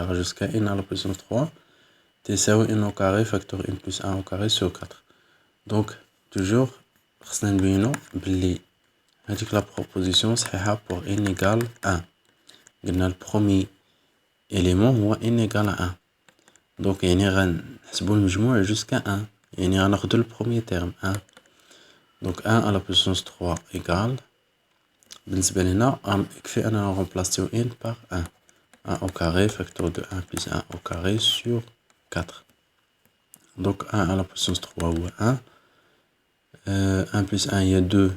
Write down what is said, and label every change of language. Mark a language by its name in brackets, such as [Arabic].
[French] jusqu'à n à la puissance 3 [Arabic] تساوي [French] n au carré facteur n plus 1 au carré sur 4. Donc toujours [Arabic] خصنا نبينو بلي هاديك [French] لا proposition [Arabic] صحيحة [French] pour n égale 1. [Arabic] قلنا البرومي [French] élément [Arabic] هو [French] n égale à 1. [Arabic] donc يعني غنحسبو المجموع [French] jusqu'à 1. [Arabic] يعني غناخدو البرومي [French] terme 1. donc 1 à la puissance 3 égale [Arabic] بالنسبة لهنا يكفي أننا نغمبلاصيو [French] n par 1. 1 au carré facteur de 1 plus 1 au carré sur 4. donc 1 à la puissance 3 [Arabic] هو [French] 1. 1 plus 1 [Arabic] هي [French] 2.